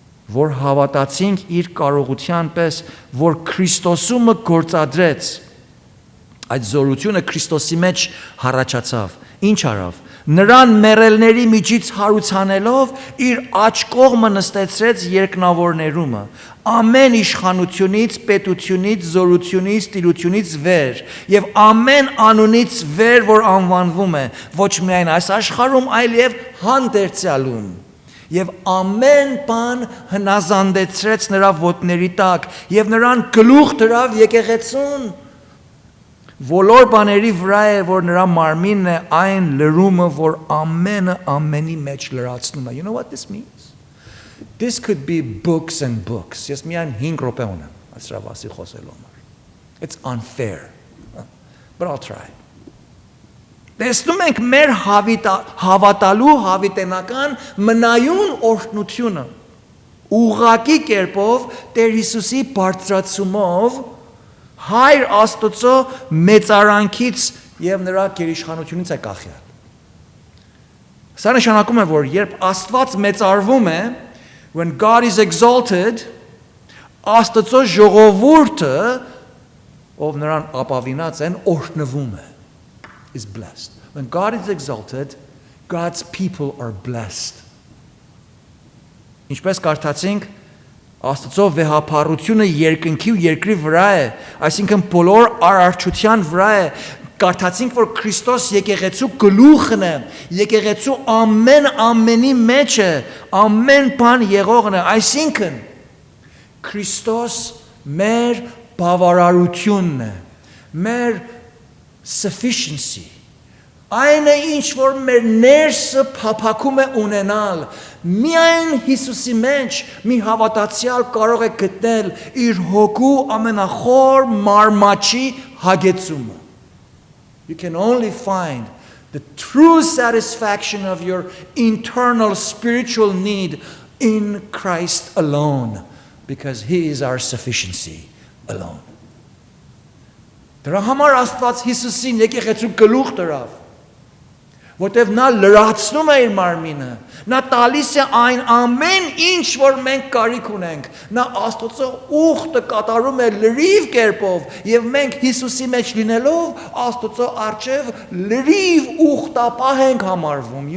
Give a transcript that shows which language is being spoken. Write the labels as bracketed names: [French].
[Armenian] որ հավատացինք իր կարողության պես, որ Քրիստոսումը գործադրեց, այդ զորությունը Քրիստոսի մեջ հառաջացավ, ինչ արավ, նրան մեռելների միջից հարուցանելով իր աջ կողմը նստեցրեց երկնավորներումը, ամեն իշխանությունից, պետությունից, զորությունից, տիրությունից վեր եւ ամեն անունից վեր, որ անվանվում է, ոչ միայն այս աշխարհում, այլև հանդերձյալում, եւ ամեն բան հնազանդեցրեց նրա ոտների տակ եւ նրան գլուխ դրավ եկեղեցուն, բոլոր բաների վրա է, որ նրա մարմինն է, այն լրումը, որ ամենը ամենի մեջ լրացնում է. [English] You know what this means? This could be books and books. [Armenian] Ես միայն 5 րոպե ունեմ այսրա վասի խոսելու համար. [English] It's unfair. But I'll try. [Armenian] Տեսնում ենք մեր հավատալու հավիտենական մնայուն օրհնությունը ուղղակի կերպով Տեր Հիսուսի բարձրացումով Հայր Աստծո մեծարանքից եւ նրա գերիշխանությունից է կախյալ։ Սա նշանակում է, որ երբ Աստված մեծարվում է, [English] when God is exalted, [Armenian] Աստծո ժողովուրդը, ով նրան ապավինած են, օրհնվում է, [English] is blessed. When God is exalted, God's people are blessed. [Armenian] Ինչպես կարդացինք, Աստծո վեհապառությունը երկնքի ու երկրի վրա է, այսինքն բոլոր արարչության վրա է, կարդացինք, որ Քրիստոս եկեղեցու գլուխն է, եկեղեցու ամենի մեջ է, ամեն բան եղողն է, այսինքն Քրիստոս մեր բավարարությունն է, մեր sufficiency, այն է ինչ որ մեր ներսը փափակում է ունենալ, միայն Հիսուսի մեջ մի հավատացյալ կարող է գտնել իր հոգու ամենախոր մարմաճի հագեցումը, [English] You can only find the true satisfaction of your internal spiritual need in Christ alone, because He is our sufficiency alone. [Armenian] Դրա համար Աստված Հիսուսին եկեղեցու գլուխ դրավ, որտև նա լրացնում է իր մարմինը, նա տալիս է այն ամեն ինչ, որ մենք կարիք ունենք, նա Աստծո ուխտը կատարում է լրիվ կերպով, եւ մենք Հիսուսի մեջ լինելով Աստծո առջև լրիվ ուխտապահ ենք համարվում.